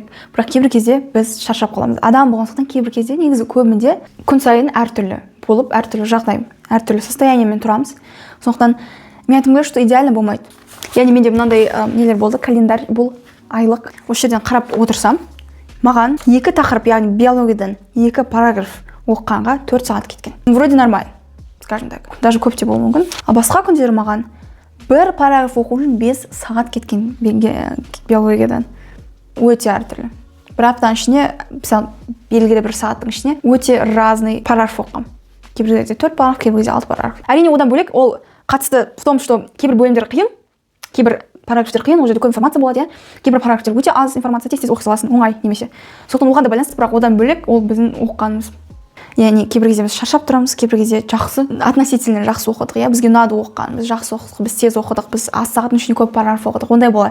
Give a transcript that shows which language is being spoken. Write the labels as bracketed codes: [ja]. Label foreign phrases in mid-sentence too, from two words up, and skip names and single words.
[kk] Бірақ кейбір кезде біз шаршап қаламыз. Адам болғандықтан кейбір кезде негізі көбінде күн сайын әртүрлі болып, әртүрлі жағдай, әртүрлі состояниемен тұрамыз. Сондықтан мен айтқым келеді, [ru] что идеально [kk] болмайды. Яғни менде мынандай нелер болды, календарь, бұл айлық. Осы жерден қарап отырсам, маған 2 тақырып, яғни биологиядан 2 параграф оқығанға 4 сағат кеткен. [ru] Вроде нормально, скажем так. [kk] Даже көп те болуы мүмкін. А басқа күндері маған бір параграф оқу үшін 5 сағат кеткен биологиядан. Өте әртүрлі. Бір аптаның ішіне, мысалы, белгілі бір сағаттың ішіне өте разный параграф оқығам. Кейбір кезде 4 параграф, кейбір кезде 6 параграф. Әрине одан бөлек ол қатысты [ru] в том, что [kk] кейбір бөлімдер қиын, кейбір параграфтар қиын, ол жерде көп информация болады, кейбір параграфтар өте аз информация, тез оқи саласың, оңай немесе. Сондықтан оған да байланысты, бірақ одан бөлек ол біздің оқығанымыз. Яғни кейбір кезде біз шаршап тұрамыз, кейбір кезде жақсы, относительно жақсы оқыдық, бізге ұнады оқыған, біз жақсы оқыдық, біз тез оқыдық, біз аз сағаттың ішінде көп параграф оқыдық, ондай болады.